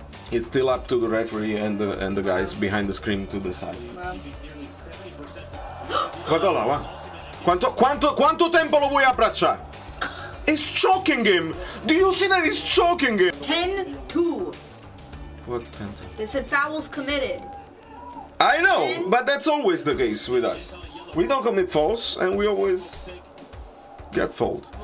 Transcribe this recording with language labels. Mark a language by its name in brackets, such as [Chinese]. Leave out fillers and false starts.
[English] It's still up to the referee and the guys behind the screen to decide. [Italian] Guarda là, va. Quanto tempo lo vuoi abbracciare? [English] It's choking him! Do you see that he's choking him? 10-2. What 10-2? They said fouls committed. I know, but that's always the case with us. We don't commit fouls, and we always get fouled.